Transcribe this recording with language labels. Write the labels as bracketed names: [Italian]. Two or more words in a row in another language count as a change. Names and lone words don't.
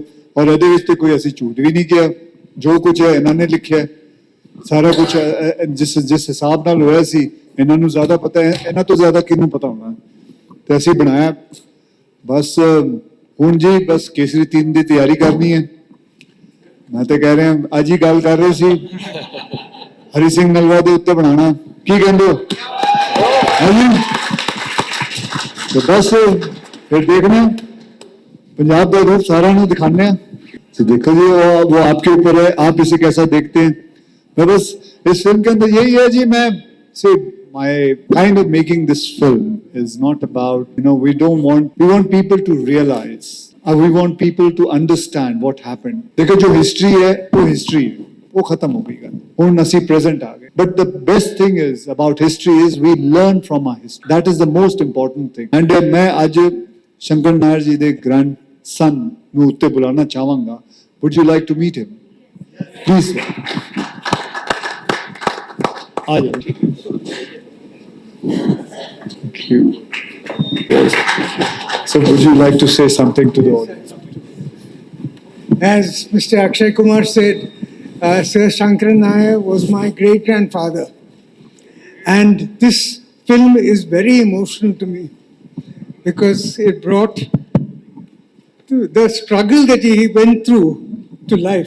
[Punjabi] ਔਰ ਇਹਦੇ ਵਿੱਚ ਤੇ ਕੋਈ ਅਸੀਂ ਝੂਠ ਵੀ ਨਹੀਂ ਕਿਹਾ, ਜੋ ਕੁਝ ਹੈ ਇਹਨਾਂ ਨੇ ਲਿਖਿਆ ਸਾਰਾ ਕੁਝ ਜਿਸ ਹਿਸਾਬ ਨਾਲ ਹੋਇਆ ਸੀ ਇਹਨਾਂ ਨੂੰ ਜ਼ਿਆਦਾ ਪਤਾ ਹੈ, ਇਹਨਾਂ ਤੋਂ ਜ਼ਿਆਦਾ ਕਿਹਨੂੰ ਪਤਾ ਹੋਣਾ। ਤੇ ਅਸੀਂ ਬਣਾਇਆ ਬਸ। ਹੁਣ ਜੀ ਬਸ ਕੇਸਰੀ 3 ਦੀ ਤਿਆਰੀ ਕਰਨੀ ਹੈ। ਮੈਂ ਤਾਂ ਕਹਿ ਰਿਹਾ ਅੱਜ ਹੀ ਗੱਲ ਕਰ ਰਹੇ ਸੀ ਹਰੀ ਸਿੰਘ ਨਲਵਾ ਦੇ ਉੱਤੇ ਬਣਾਉਣਾ, ਕੀ ਕਹਿੰਦੇ ਹੋ? ਹਾਂਜੀ, [Hindi] तो बस फिर देखना पंजाब का रूप सारा नहीं दिखाने तो देखो जी, वो आपके ऊपर है, आप इसे कैसा देखते हैं। मैं बस इस फिल्म के अंदर यही है जी, मैं से [English] my kind of making this film is not about, we want people to realize, we want people to understand what happened। [Hindi] देखो जो history है वो history है, वो खत्म हो गई, [Punjabi] ਹੁਣ ਅਸੀਂ present ਆ ਗਏ। [English] But the best thing is about history is we learn from our history, that is the most important thing। [Punjabi] and [Hindi] मैं आज शंकर नायर जी [Punjabi] ਦੇ grandson ਨੂੰ ਉੱਤੇ ਬੁਲਾਉਣਾ ਚਾਹਾਂਗਾ। [English] would you like to meet him please? [Punjabi] ਆ ਜਾਓ। [English] thank you। so would you like to say something to the audience? As Mr. Akshay Kumar said, Sir Shankaran Nair was my great-grandfather. And this film is very emotional to me because it brought the struggle that he went through to life.